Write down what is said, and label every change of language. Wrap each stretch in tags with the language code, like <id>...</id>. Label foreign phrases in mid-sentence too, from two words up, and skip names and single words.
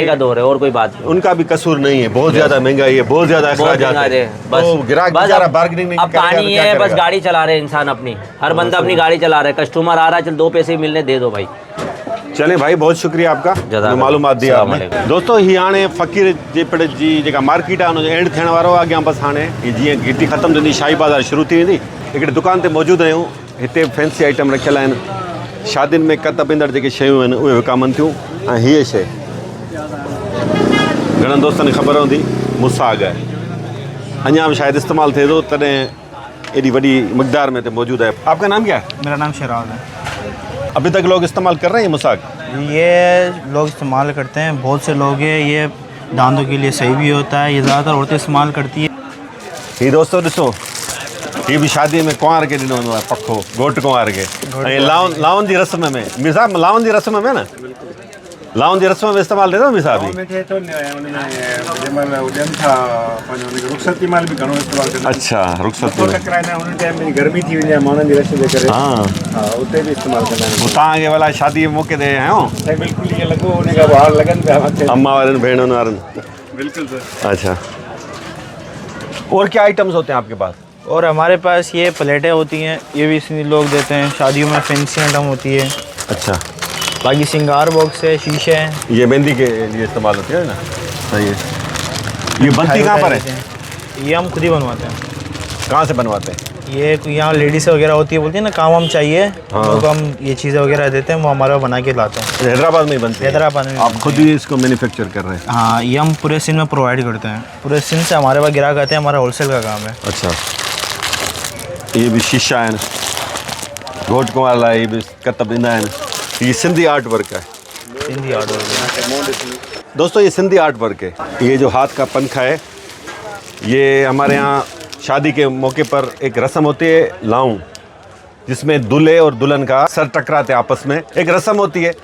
<ur>کا دور ہے، اور کوئی بات نہیں. ان کا بھی قصور نہیں ہے، بہت زیادہ مہنگائی ہے، بہت زیادہ महंगाई है, बहुत ज्यादा बहुत अखराजात महंगा है। ہے، بس تو گاہک बस बेचारा अब- بارگیننگ نہیں अब کرے گا تو पानी क्या ہے، بس करेगा? گاڑی چلا رہے ہیں انسان اپنی، ہر بندہ اپنی گاڑی چلا رہا ہے، کسٹمر آ رہا ہے، چل 2 پیسے ملنے دے دو بھائی. چلے بھائی، بہت شکریہ آپ کا जज़ाकल्लाह। جو معلومات دی अस्सलाम आपने। वालेकुम।</ur> <sd>दोस्तों, ही हाणे फ़कीर जे पिण जी जेका मार्केट आहे हुनजो एंड थियण वारो आहे। अॻियां बसि हाणे ही जीअं घिटी ख़तमु थींदी, शाही बाज़ार शुरू थी वेंदी। हिकिड़ी दुकान ते मौजूदु आहियूं, हिते फैंसी आइटम रखियल आहिनि, शादियुनि में कत बिंदड़ जेके शयूं आहिनि उहे विकामनि थियूं। ऐं हीअ शइ घणनि दोस्तनि खे ख़बर हूंदी, मुसाग आहे, अञा भी शायदि इस्तेमालु थिए थो, तॾहिं एॾी वॾी मक़दार में हिते मौजूदु आहे।</sd> <ur>آپ کا نام کیا ہے? میرا نام شیراز ہے. ابھی تک لوگ استعمال کر رہے ہیں یہ مساگ? یہ لوگ استعمال کرتے ہیں، بہت سے لوگ ہیں. ये دانتوں کے لیے صحیح بھی ہوتا ہے۔ یہ زیادہ تر عورتیں استعمال کرتی ہے.</ur> <sd>ये दोस्तों ॾिसो, ये भी शादी में कुंवार के ॾिनो वेंदो आहे पखो, घोट कुंवार के। ऐं लाउन जी रस्म में मिसाब, लाउन जी रस्म में न, लाउन जी रस्म में इस्तेमालु थिए थो मिसाब बि। अच्छा, रुख़सत गर्मी थी वञे माण्हुनि जी रश जे करे हाँ उते बि इस्तेमालु कंदा आहिनि। तव्हांखे भला शादी जे मौक़े ते आहियो बिल्कुलु ईअं लॻो उन खां ॿाहिरि लॻनि पिया मथे। अम्मा वारनि भेणनि वारनि। बिल्कुलु सर।</sd> <ur>اچھا، اور کیا آئٹمز ہوتے ہیں آپ کے پاس? اور ہمارے پاس یہ پلیٹیں ہوتی ہیں، یہ بھی اس میں لوگ دیتے ہیں. شادیوں میں</ur> <en>fancy item</en> <ur>ہوتی ہے. अच्छा, باقی سنگار باکس ہے، شیشے ہیں. یہ مہندی کے لیے استعمال ہوتی ہے نا? صحیح ہے۔ یہ بنتی کہاں پر ہے? یہ ہم خود ہی بنواتے ہیں. کہاں سے بنواتے ہیں? یہ یہاں لیڈیز وغیرہ ہوتی ہے، بولتی ہے نا کام ہم چاہیے, हाँ। تو ہم یہ چیزیں وغیرہ دیتے ہیں، وہ ہمارا بنا کے لاتے ہیں. حیدرآباد میں ہی بنتی ہے? حیدرآباد میں آپ خود ہی اس کو مینوفیکچر کر رہے ہیں? ہاں، یہ ہم پورے سندھ میں پرووائیڈ کرتے ہیں۔ پورے سندھ سے ہمارے پاس گاہک آتے ہیں، ہمارا ہول سیل کا کام ہے. اچھا، یہ بھی شیشہ ہے,</ur> <sd>घोट कुंवार लाइ ये भी कतब ॾींदा आहिनि।</sd> <ur>یہ سندھی</ur> <en>art work</en> <ur>है।</ur> <en>Sindhi art work.</en> <ur>دوستوں یہ سندھی</ur> <en>art work</en> <ur>ہے۔ یہ جو ہاتھ کا پنکھا ہے، یہ ہمارے یہاں شادی کے موقع پر ایک رسم ہوتی ہے لاؤں، جس میں دولہے اور دلہن کا سر ٹکراتے آپس میں، ایک رسم ہوتی ہے.</ur>